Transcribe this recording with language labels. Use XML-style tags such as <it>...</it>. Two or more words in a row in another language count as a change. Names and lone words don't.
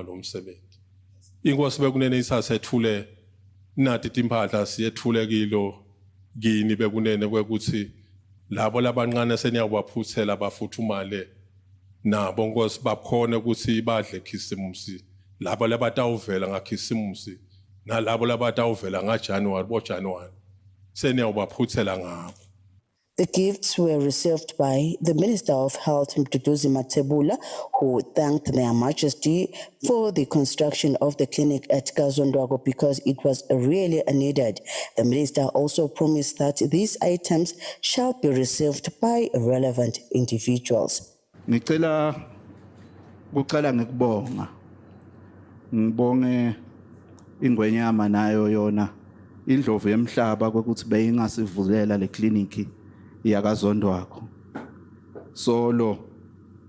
<ss>lo msebenzi inkosi bekunene isasethule nathi timpahla siyethule kilo kini bekunene kwekuthi labo labanqane seniyabaphuthela bafuthumale nabo nkosi bakhona ukuthi badle khisimusi labo labatawuvela ngakhisimusi nalabo labatawuvela ngaJanuary boJanuary seniyabaphuthela ngabo.</ss> <en>The gifts were received by the Minister of Health, Mduduzi Matebula, who thanked Their Majesty for the construction of the clinic at Kazondwago because it was really needed. The Minister also promised that these items shall be received by relevant individuals.</en> <ss>Ngicela ngikubonga. Ngibonge ingwenyama nayo yona indlovu yemhlaba ukuthi beyingasivulela le clinic yakazondwakho solo</ss>